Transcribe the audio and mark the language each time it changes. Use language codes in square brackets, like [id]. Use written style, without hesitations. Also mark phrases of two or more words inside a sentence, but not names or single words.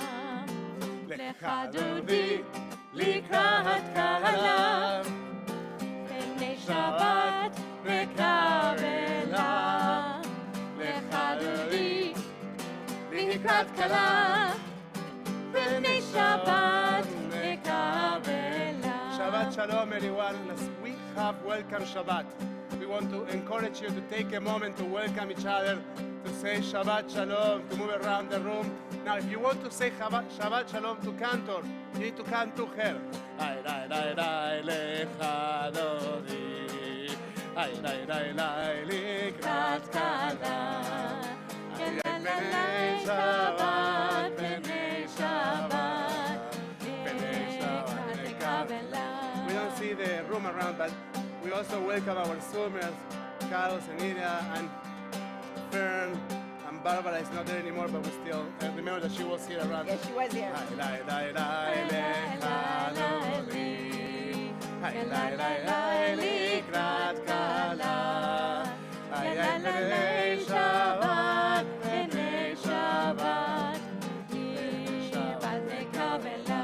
[he] לך דודי לקראת קהלה, פני שבת נקבלה. לקראת כלה, פני שבת נקבלה. שבת שלום, [en] everyone. As we have welcome Shabbat, we want to encourage you to take a moment to welcome each other, to say [he] שבת שלום, [en] to move around the room. Now, if you want to say [he] שבת שלום [en] to Cantor, you need to come to her. Ay, ay, ay, ay, [he] לכה דודי. Ay, ay, ay, ay, לקראת כלה. Ay, ay, פני שבת פני שבת פני שבת נקבלה. [en] We don't see the room around, but we also welcome our swimmers, Gatos and Ida and Fern, and Barbara is not there anymore, but we still remember that she was here around. Yes, she was here. Ay, ay, ay, [he] לכה דודי. Ay, ay, ay, ay, לקראת כלה. Ay, ay, פני שבת פני שבת פני שבת נקבלה.